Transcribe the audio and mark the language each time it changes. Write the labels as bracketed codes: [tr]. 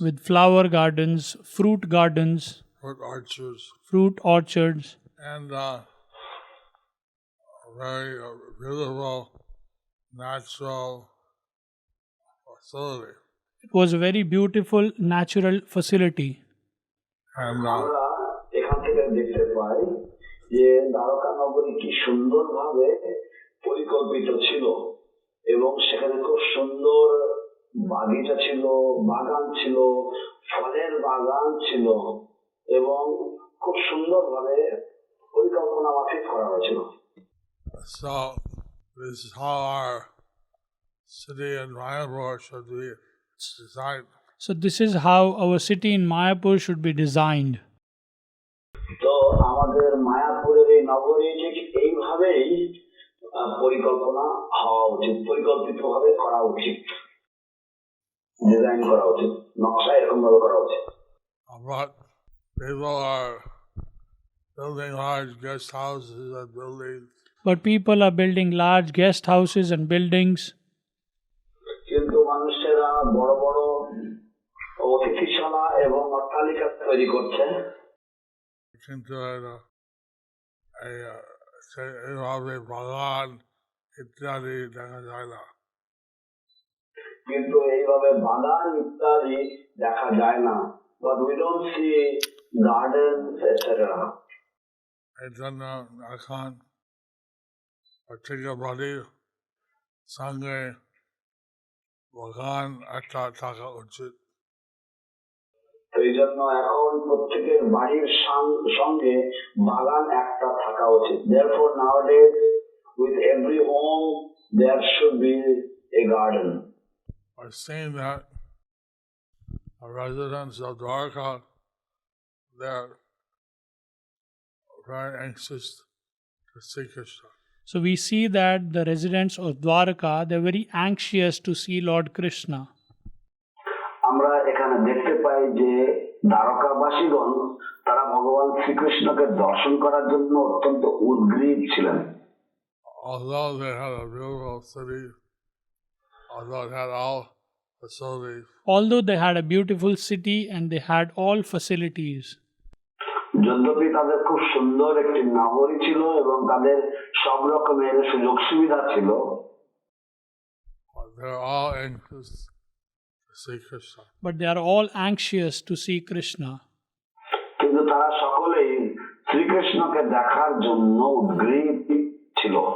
[en] with flower gardens, fruit gardens, fruit orchards, fruit orchards, and a very beautiful natural facility. It was a very beautiful natural facility. And [bn] আমরা এখান থেকে দেখতে পাই যে দ্বারকা নগরী কি সুন্দরভাবে পরিকল্পিত ছিল এবং সেখানে খুব সুন্দর বাগিচা ছিল, বাগান ছিল, ফলের বাগান ছিল এবং খুব সুন্দরভাবে পরিকল্পনা মাফিক করা হয়েছিল। [en] so this is how our city in Mayapur should be designed. So this is how our city in Mayapur should be designed. [bn] তো আমাদের মায়াপুরের এই নগরী ঠিক এইভাবেই পরিকল্পনা হওয়া উচিত, পরিকল্পিতভাবে করা উচিত, ডিজাইন করা উচিত, নকশা এরকম ভাবে করা উচিত। [en] But people are building large guest houses and buildings. But people are building large guest houses and buildings. [bn] কিন্তু মানুষেরা বড় বড় অতিথিশালা এবং অট্টালিকা তৈরি করছে। কিন্তু এইভাবে বাগান ইত্যাদি দেখা যায় না। কিন্তু এইভাবে বাগান ইত্যাদি দেখা যায় না। [en] But we don't see gardens, etc. [bn] এই জন্য এখন প্রত্যেকের বাড়ির সঙ্গে বাগান একটা থাকা উচিত। এই জন্য এখন প্রত্যেকের বাড়ির সঙ্গে বাগান একটা থাকা উচিত। [en] Therefore nowadays with every home there should be a garden. I've seen that the residents of Dwarka, they're very anxious to see Krishna. So we see that the residents of Dwarka, they're very anxious to see Lord Krishna. [bn] আমরা এখানে দেখতে পাই যে দ্বারকাবাসীগণ তারা ভগবান শ্রীকৃষ্ণকে দর্শন করার জন্য অত্যন্ত উদ্গ্রীব ছিলেন। [en] Although they had a beautiful city, although it had all facilities, Although they had a beautiful city and they had all facilities, [bn] যদ্যপি তাদের খুব সুন্দর একটি নগরী ছিল এবং তাদের সব রকমের সুযোগ সুবিধা ছিল, [en] but they're all anxious to see Krishna. but they are all anxious to see Krishna. [bn] কিন্তু তারা সকলেই শ্রীকৃষ্ণকে দেখার জন্য উদ্গ্রীব ছিল।